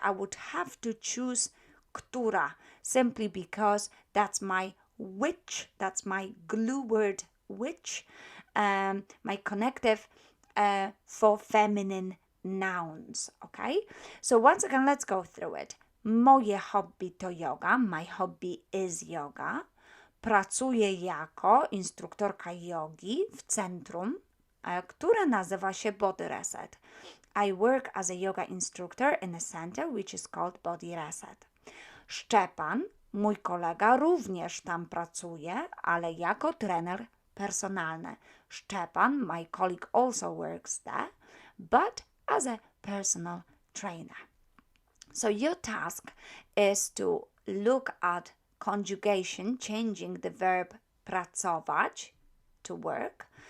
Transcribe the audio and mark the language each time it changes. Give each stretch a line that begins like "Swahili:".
English: I would have to choose która simply because that's my which, that's my glue word which, my connective for feminine nouns, okay? So once again, let's go through it.
Polish: Moje hobby to yoga.
English: My hobby is yoga.
Polish: Pracuję jako instruktorka jogi w centrum, które nazywa się Body Reset.
English: I work as a yoga instructor in a center which is called Body Reset.
Polish: Szczepan, mój kolega, również tam pracuje, ale jako trener personalny.
English: Szczepan, my colleague, also works there, but as a personal trainer. So your task is to look at conjugation, changing the verb pracować to work.